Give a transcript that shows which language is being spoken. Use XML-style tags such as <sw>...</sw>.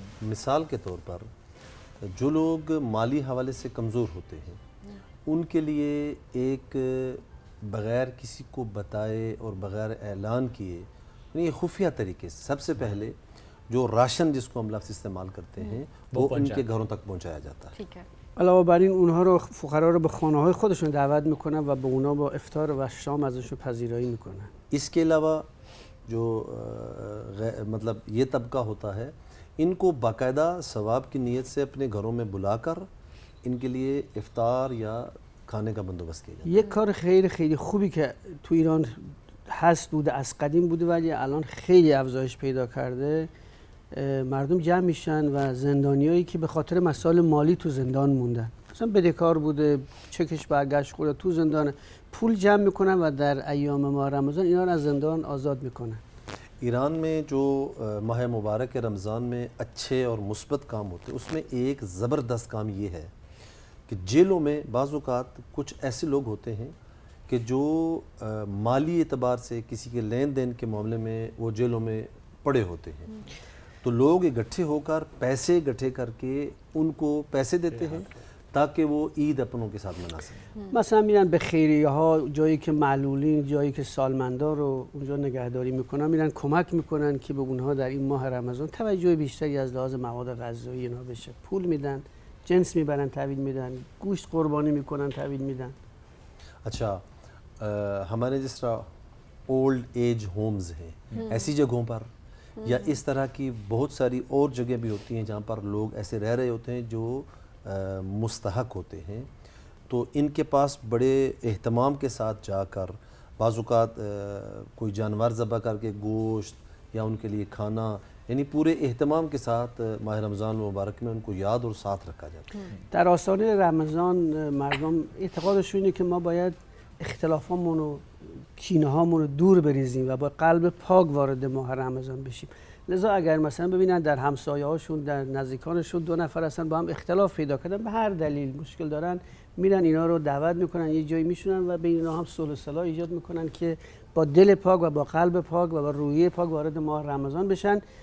<ur>مثال کے طور پر جو لوگ مالی حوالے سے کمزور ہوتے ہیں ان کے لیے ایک بغیر کسی کو بتائے اور بغیر اعلان کیے, یعنی خفیہ طریقے سے سب سے پہلے جو راشن جس کو ہم لفظ استعمال کرتے ہیں وہ ان کے گھروں تک پہنچایا جاتا ہے. ٹھیک ہے.</ur> <fa>علاوه بر این اونها رو, فقرا رو به خانه‌های خودشون دعوت میکنن و به اونا با افطار و شام ازشون پذیرایی میکنن.</fa> <ur>اس کے علاوہ جو مطلب یہ طبقہ ہوتا ہے ان کو باقاعدہ ثواب کی نیت سے اپنے گھروں میں بلا کر ان کے لیے افطار یا کھانے کا بندوبست کیا جاتا ہے.</ur> <fa>یک کار خیلی خیلی خوبی که تو ایران هست, بوده از قدیم بوده ولی الان خیلی افزایش پیدا کرده, مردم جمع میشن و زندانیایی که به خاطر مسائل مالی تو زندان موندن, مثلا بدهکار بوده, چکش برگشت خورده, تو زندان, پول جمع میکنن و در ایام ماه رمضان اینا رو از زندان آزاد میکنن.</fa> <ur>ایران میں جو ماہ مبارک رمضان میں اچھے اور مثبت کام ہوتے ہیں اس میں ایک زبردست کام یہ ہے کہ جیلوں میں بعض اوقات کچھ ایسے لوگ ہوتے ہیں کہ جو مالی اعتبار سے کسی کے لین دین کے معاملے میں وہ جیلوں میں پڑے ہوتے ہیں, تو لوگ اکٹھے ہو کر پیسے اکٹھے کر کے ان کو پیسے دیتے ہیں تاکہ وہ عید اپنوں کے ساتھ منا سکیں.</ur> <fa>مثلا میرن به خیریه ها, جایی که معلولین, جایی که سالمندان رو اونجا نگهداری میکنن, میرن کمک میکنن که به اونها در این ماه رمضان توجه بیشتری از لحاظ مواد غذایی اینا بشه. پول میدن, جنس میبرن تحویل میدن, گوشت قربانی میکنن تحویل میدن.</fa> <ur>اچھا, ہمارے جس طرح اولڈ ایج ہومز ہیں ایسی جگہوں پر یا اس طرح کی بہت ساری اور جگہ بھی ہوتی ہیں جہاں پر لوگ ایسے رہ رہے ہوتے ہیں جو مستحق ہوتے ہیں, تو ان کے پاس بڑے اہتمام کے ساتھ جا کر بعض اوقات کوئی جانور ذبح کر کے گوشت یا ان کے لیے کھانا, یعنی پورے اہتمام کے ساتھ ماہ رمضان مبارک میں ان کو یاد اور ساتھ رکھا جاتا ہے.</ur> <fa>در آستانه رمضان مردم اعتقادشون اینه که ما باید اختلافامون و کینه هامون رو دور بریزیم و با قلب پاک وارد ماه رمضان بشیم. لذا اگر مثلا ببینن در همسایه هاشون, در نزدیکانشون دو نفر هستن با هم اختلاف پیدا کردن, به هر دلیل مشکل دارن, میرن اینا رو دعوت میکنن, یه جایی میشونن و بین اینا هم صلح و صلاح ایجاد میکنن که با دل پاک و با قلب پاک و با روحیه پاک وارد ماه رمضان بشن.</fa>